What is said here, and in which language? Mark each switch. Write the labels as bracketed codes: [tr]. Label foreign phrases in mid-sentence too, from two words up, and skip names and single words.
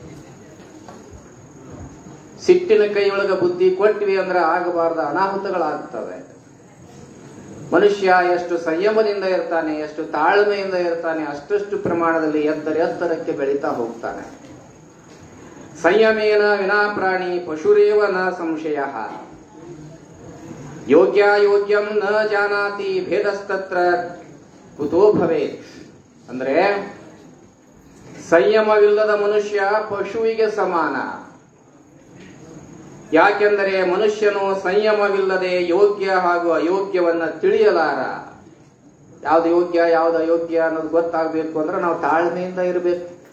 [kn] ಸಿಟ್ಟಿನ ಕೈಯೊಳಗ ಬುದ್ಧಿ ಕೊಟ್ವಿ ಅಂದ್ರೆ ಆಗಬಾರ್ದ ಅನಾಹುತಗಳಾಗ್ತವೆ. ಮನುಷ್ಯ ಎಷ್ಟು ಸಂಯಮದಿಂದ ಇರ್ತಾನೆ, ಎಷ್ಟು ತಾಳ್ಮೆಯಿಂದ ಇರ್ತಾನೆ, ಅಷ್ಟಷ್ಟು ಪ್ರಮಾಣದಲ್ಲಿ ಎತ್ತರಕ್ಕೆ ಬೆಳೀತಾ ಹೋಗ್ತಾನೆ. [sa] ಸಂಯಮೇನ ವಿನಾ ಪ್ರಾಣಿ ಪಶುರೇವ ನ ಸಂಶಯ, ಯೋಗ್ಯ ಯೋಗ್ಯಂ ನ ಜಾನಾತಿ ಭೇದಸ್ತತ್ರ ಕುತೋ ಭವೇತ್. [kn] ಅಂದ್ರೆ ಸಂಯಮವಿಲ್ಲದ ಮನುಷ್ಯ ಪಶುವಿಗೆ ಸಮಾನ. ಯಾಕೆಂದರೆ ಮನುಷ್ಯನು ಸಂಯಮವಿಲ್ಲದೆ ಯೋಗ್ಯ ಹಾಗೂ ಅಯೋಗ್ಯವನ್ನ ತಿಳಿಯಲಾರ. ಯಾವ್ದು ಯೋಗ್ಯ ಯಾವ್ದು ಅಯೋಗ್ಯ ಅನ್ನೋದು ಗೊತ್ತಾಗಬೇಕು ಅಂದ್ರೆ ನಾವು ತಾಳ್ಮೆಯಿಂದ ಇರಬೇಕು.